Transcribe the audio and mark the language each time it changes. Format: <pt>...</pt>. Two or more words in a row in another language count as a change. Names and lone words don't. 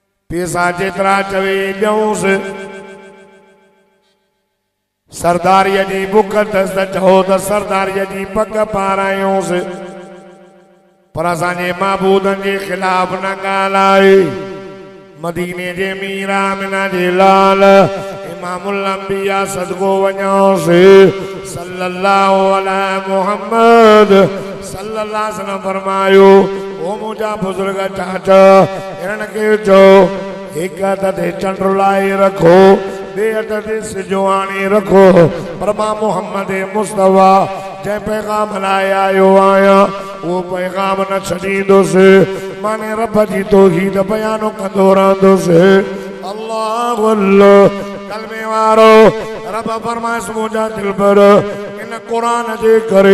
<sd>पैसा जेतिरा चवे ॾियूंसि सरदारीअ जी बुख अथसि त चओ त सरदारीअ जी पग पारायूंसि पर असांजे महबूदनि जे ख़िलाफ़ न ॻाल्हाए मदीने जे मीर आमिना जे लाल</sd> <ar>إمام الأنبياء</ar> <sd>सदको वञोसि</sd> <ar>صلى الله عليه محمد صلى الله عليه وسلم</ar> <sd>फरमायो ओ मुंहिंजा बुज़ुर्ग चाचा हिननि खे चओ हिकु हथ ते चंड लाइ रखो ॿिए हथ ते सिजो आणे रखो पर मां मुहम्मद मुस्तफा जंहिं पैगाम लाइ आयो आहियां उहो पैगाम न छॾींदुसि माने रब जी तौहीद बयान कंदो रहंदुसि अल्लाह अल्लाह कलमे वारो रब फरमाइस मुंहिंजा दिलबर इन क़ुरान जे करे</sd>